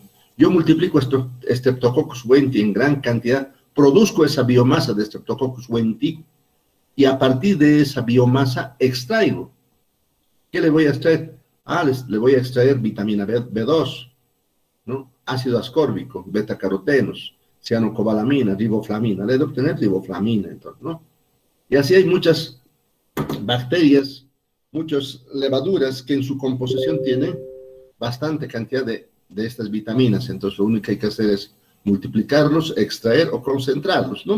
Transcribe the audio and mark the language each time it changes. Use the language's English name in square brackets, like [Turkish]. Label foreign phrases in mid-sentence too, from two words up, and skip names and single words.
[Spanish] Yo multiplico Streptococcus wenti en gran cantidad, produzco esa biomasa de Streptococcus wenti y a partir de esa biomasa extraigo. ¿Qué le voy a extraer? Le voy a extraer vitamina B2, ¿no?, ácido ascórbico, beta-carotenos, cianocobalamina, riboflavina. Le he de obtener riboflavina, entonces, ¿no? Y así hay muchas bacterias, muchas levaduras que en su composición tienen bastante cantidad de estas vitaminas. Entonces, lo único que hay que hacer es multiplicarlos, extraer o concentrarlos, ¿no?